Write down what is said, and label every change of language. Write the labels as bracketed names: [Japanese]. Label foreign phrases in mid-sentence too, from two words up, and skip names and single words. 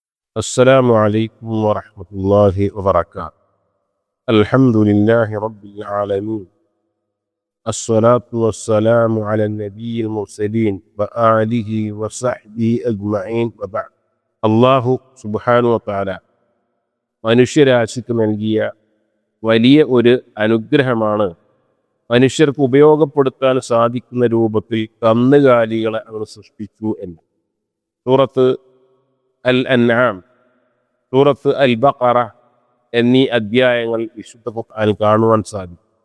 [Arabic] السلام عليكم ورحمة الله وبركاته. الحمد لله رب العالمين. الصلاة والسلام على النبي المرسلين وآله وصحبه أجمعين وبعد. الله سبحانه وتعالى [Malayalam] മനുഷ്യരാശിക്ക് നൽകിയ വലിയ ഒരു അനുഗ്രഹമാണ് മനുഷ്യർക്ക് ഉപയോഗപ്പെടുത്താൻ സാധിക്കുന്ന രൂപത്തിൽ കന്നുകാലികളെ അവർ സൃഷ്ടിച്ചു എന്ന്. സൂറത്ത് അൽ അൻആം, സൂറത്ത് അൽ ബഖറ എന്നീ അധ്യായങ്ങൾ വിശുദ്ധ ഖുർആനിൽ കാണുവാൻ സാധിക്കും.